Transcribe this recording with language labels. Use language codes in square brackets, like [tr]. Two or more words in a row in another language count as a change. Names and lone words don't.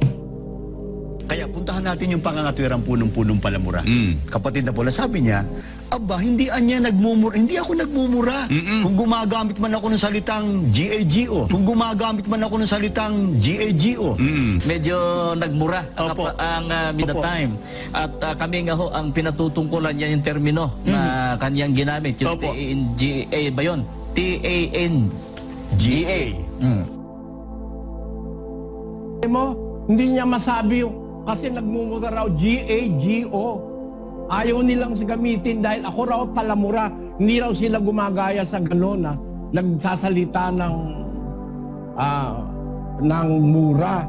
[tl] Kaya puntahan natin yung pangangatwirang punong-punong palamura. Kapatid na pula, sabi niya, aba, hindi anya nagmumura. Hindi ako nagmumura. Kung gumagamit man ako ng salitang G-A-G-O, kung gumagamit man ako ng salitang G-A-G-O, Medyo nagmura Opo. ang with the Opo. time. At kami nga ho, ang pinatutungkulan niya yung termino na kanyang ginamit. Yung Opo. T-A-N-G-A ba yun? T-A-N-G-A. Mo, hindi niya masabi yung, kasi nagmumura raw G-A-G-O. Ayaw nilang gamitin dahil ako raw palamura. Hindi raw sila gumagaya sa gano'n na nagsasalita ng mura.